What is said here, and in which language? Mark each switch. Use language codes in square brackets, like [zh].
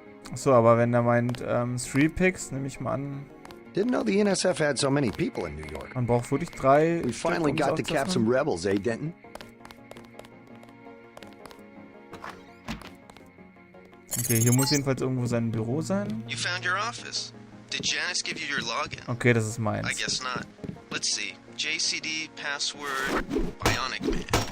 [de] Achso, aber wenn er meint 3 Picks, nehme ich mal an. [en] Didn't know the NSF had so many people in New York. [de] Man braucht wirklich 3. [en] We finally got to cap some rebels, eh, Denton? [de] Okay, hier muss jedenfalls irgendwo sein Büro sein. [en] You found your office. Did Janice give you your login? [de] Okay, das ist meins. [en] I guess not. Let's see. JCD password Bionic Man.